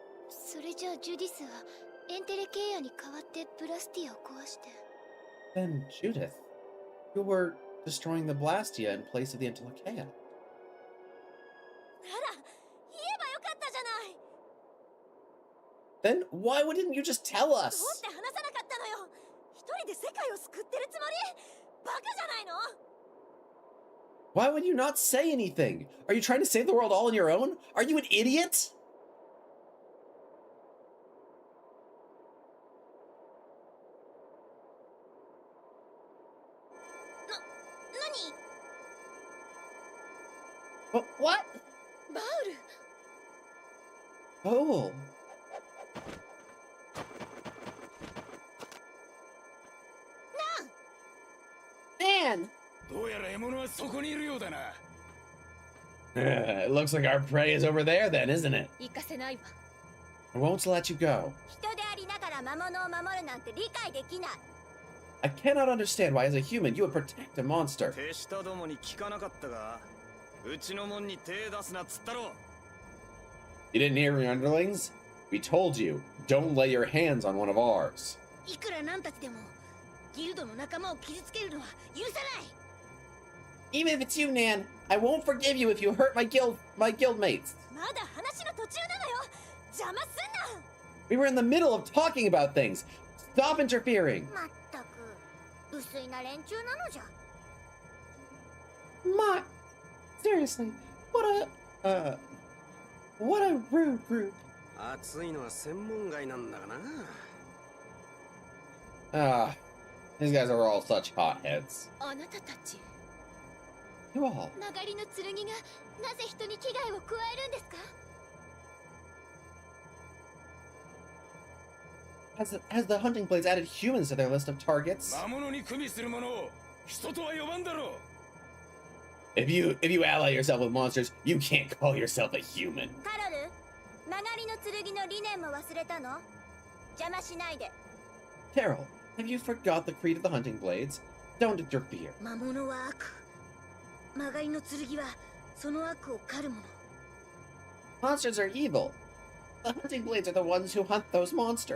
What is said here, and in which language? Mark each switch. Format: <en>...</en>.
<ja>それじゃあジュディスはエンテレケイアに代わってブラスティアを壊して。</ja> <en>Then Judith, you were destroying the Blastia in place of the Entelecae.</en> <ja>あら、言えばよかったじゃない。</ja> <en>Then why wouldn't you just tell</en> <ja>どう</ja> <en>us?</en> <ja>して話さなかったのよ。一人で世界を救ってるつもり？バカじゃないの？</ja> <en>Why would you not say anything? Are you trying to save the world all on your own? Are you an idiot?</en> <ja>何？</ja> <en>What?</en> <ja>バウル</ja> <en>Oh. Man!</en> <ja>どうやら獲物はそこにいるようだな。</ja> <en>It looks like our prey is over there then, isn't it?</en> <ja>行かせないわ。</ja> <en>I won't let you go.</en> <ja>人でありながら魔物を守るなんて理解できない。</ja> <en>I cannot understand why as a human you would protect a monster.</en> <ja>手下どもに聞かなかったが、うちの門に手出すなっつったろ。</ja> <en>You didn't hear me, underlings? We told you, don't lay your hands on one of ours.</en> <ja>いくら何たちでもギルドの仲間を傷つけるのは許さない。</ja> <en>Even if it's you, Nan, I won't forgive you if you hurt my guildmates.</en> <ja>まだ話の途中なのよ。邪魔すんな。</ja> <en>We were in the middle of talking about things. Stop interfering.</en> <ja>まったく無粋な連中なのじゃ。</ja> <en>My, seriously, what a rude group.</en> <ja>暑いのは専門外なんだがな。</ja> <en>Ah, these guys are all such hotheads.</en> <ja>あなたたち</ja> <en>You all.</en> <ja>曲がりの剣がなぜ人に危害を加えるんですか？</ja> <en>Has the hunting blades added humans to their list of targets?</en> <ja>魔物に組みする者を人とは呼ばんだろう。</ja> <en>If you ally yourself with monsters, you can't call yourself a human.</en> <ja>カロル、曲がりの剣の理念も忘れたの？邪魔しないで。</ja> <en>Carol, have you forgot the creed of the hunting blades? Don't interfere.</en> <ja>魔物は悪。曲がりの剣はその悪を狩るもの。</ja> <en>Monsters are evil. The hunting blades are the ones who hunt those monsters.</en>